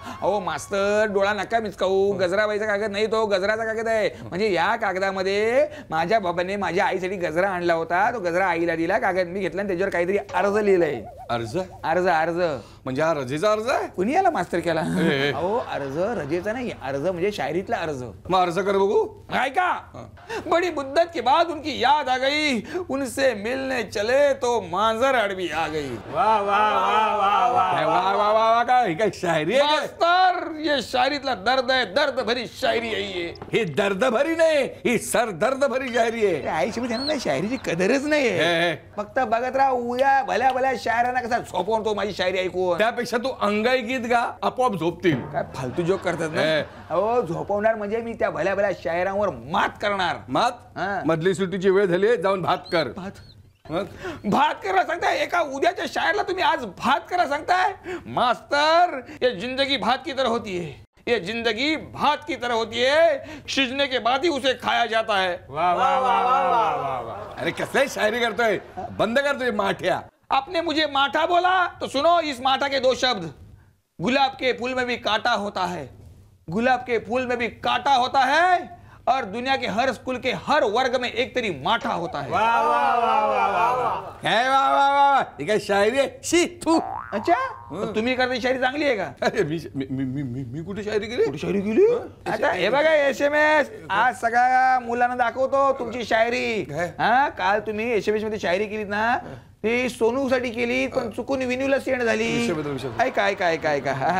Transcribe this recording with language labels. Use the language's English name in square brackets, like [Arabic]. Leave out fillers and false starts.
[Marathi] अहो मास्तर, डोळा नका मिचकावू. गजराबाईचा कागद नाही, तो गजराचा कागद आहे. म्हणजे या कागदामध्ये माझ्या बाबाने माझ्या आईसाठी गजरा आणला होता. तो गजरा आईला दिला, कागद मी घेतला आणि त्याच्यावर काहीतरी अर्ज लिहिलंय. अर्ज? अर्ज अर्ज म्हणजे हा रजेचा अर्ज आहे? कुणी याला मास्तर केला? अहो अर्ज रजेचा नाही, अर्ज म्हणजे शायरीतला अर्ज. मग अर्ज कर बघू. [Hindi] का बड़ी मुद्दत के बाद उनकी याद आ गई, उनसे मिलने चले तो मांजर अड़बी आ गई. वाह वाह वाह वाह वाह वाह वाह वाह. [Marathi] काय शायरी आहे? मास्तर, ये शायरीतला दर्द आहे, दर्द भरी शायरी आहे. ही दर्द भरी नाही, ही सर दर्द भरी शायरी आहे. आयुष्य त्यांना शायरीची कदरच नाहीये. फक्त बघत राहा, उद्या भल्या भल्या शायरांना कसा झोपवतो माझी शायरी ऐकून. त्यापेक्षा तू अंगाई गीत गा, आपोआप झोपतील. काय फालतू जोक करतात ना. अहो झोपवणार म्हणजे मी त्या भल्या भल्या शायरांवर मात करणार. मात? हा. मधली सुट्टीची वेळ झाली, जाऊन भात कर. भात करा सांगताय? एका उद्याच्या शायरला तुम्ही आज भात करा सांगताय? [Hindi] मास्तर, ये जिंदगी भात की तरह होती है, ये जिंदगी भात की तरह होती है, सीजने के बाद ही उसे खाया जाता है. वाह वाह वाह वाह वाह वाह. [Marathi] अरे कसली शायरी करतोय? बंद कर तुझे माठ्या. [Hindi] आपने मुझे माठा बोला तो सुनो इस माठा के दो शब्द. गुलाब के फूल में भी कांटा होता है, गुलाब के फूल में भी कांटा होता है, और दुनिया के हर स्कूल के हर वर्ग में एक तरी माठा होता है. वाह वाह वाह वाह वाह. काय वाह वाह वाह. [Marathi] ही काय शायरी आहे? शी तू. अच्छा, तुम्ही करते शायरी चांगली आहे का? अरे मी कुठे शायरी केली? कुठे शायरी केली? आता हे बघा SMS, आज सगळ्या मुलांना दाखवतो तुमची शायरी. हा, काल तुम्ही SMS मध्ये शायरी केलीत ना, ती सोनूसाठी केली पण चुकून विनूला सेंड झाली. ऐका ऐका ऐका ऐका.